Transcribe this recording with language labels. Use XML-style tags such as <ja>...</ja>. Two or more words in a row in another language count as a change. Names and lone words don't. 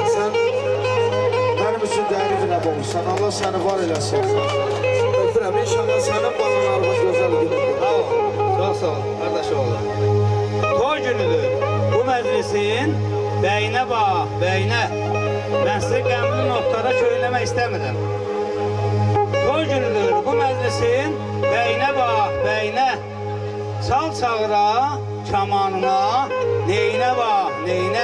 <tr>Sen benim için değerli bir adam olursan. Allah seni var eylesin.</tr> <az>Öpürəm.</az> <tr>İnşallah senin bazalarımız güzel gidiyor. Bravo.</tr> <az>Sağ ol, qardaş oğlu. Toy günüdür. Bu məclisin bəyinə bax, bəyinə. Mən sizi qəmli notlara köynəmək istəmirəm. Toy günüdür. Bu məclisin bəyinə bax, bəyinə. Çal çağıra, kamanına, neyinə bax, neyinə.</az>